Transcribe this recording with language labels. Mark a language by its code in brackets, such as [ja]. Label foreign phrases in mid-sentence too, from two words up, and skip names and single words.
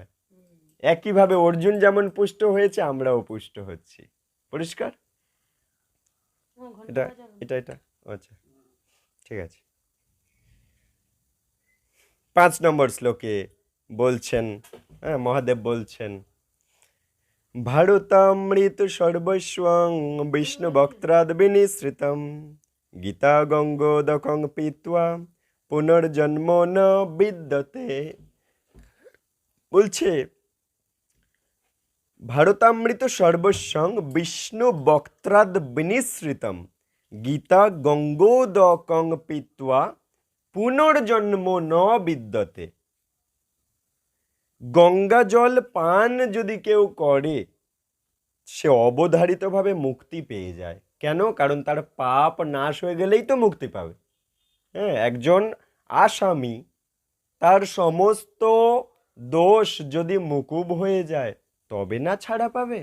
[bn] একইভাবে অর্জুন যেমন পুষ্ট হয়েছে, আমরাও পুষ্ট হচ্ছি। পরিষ্কার? এটা এটা এটা আচ্ছা, ঠিক আছে। 5 নম্বর শ্লোকে বলছেন, মহাদেব বলছেন, [sa] ভারতামৃত সর্বস্বং বিষ্ণু বক্ত্রাদ বিনিসৃতম গীতা গঙ্গোদকং পিত্বা পুনর্জন্ম ন বিদ্যতে। বলছে ভারতামৃত সর্বস্বং বিষ্ণু বক্ত্রাদ বিনিসৃতম গীতা গঙ্গোদকং পিত্বা পুনর্জন্ম ন বিদ্যতে। [bn] গঙ্গা জল পান যদি কেউ করে, সে অবধারিতভাবে মুক্তি পেয়ে যায়। কেন? কারণ তার পাপ নাশ হয়ে গেলেই তো মুক্তি পাবে। হ্যাঁ, একজন আসামি, তার সমস্ত দোষ যদি মুকুব হয়ে যায় তবে না ছাড়া পাবে।